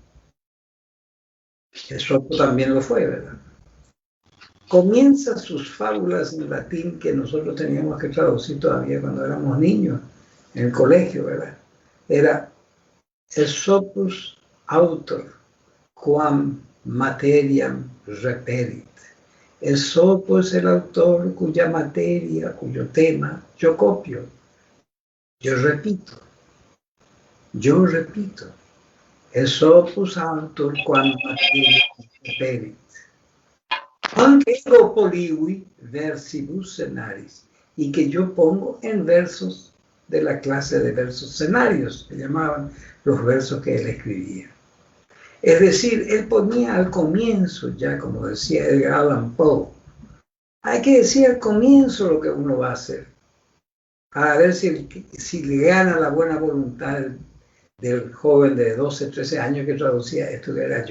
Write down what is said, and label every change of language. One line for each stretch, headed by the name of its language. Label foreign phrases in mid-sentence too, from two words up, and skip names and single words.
Spanish: Esopo también lo fue, ¿verdad? Comienza sus fábulas en latín que nosotros teníamos que traducir todavía cuando éramos niños en el colegio, ¿verdad?
Latin: Era Esopus autor quam materiam reperit.
Spanish: Esopo es el autor cuya materia, cuyo tema yo copio, yo repito.
Latin: Esopus autor quam materiam reperit. Aunque ego polivi versibus scenaris,
Spanish: y que yo pongo en versos de la clase de versos scenarios, que llamaban los versos que él escribía. Es decir, él ponía al comienzo, ya como decía Edgar Allan Poe, hay que decir al comienzo lo que uno va a hacer, para ver si le gana la buena voluntad del joven de 12, 13 años que traducía esto, que era yo.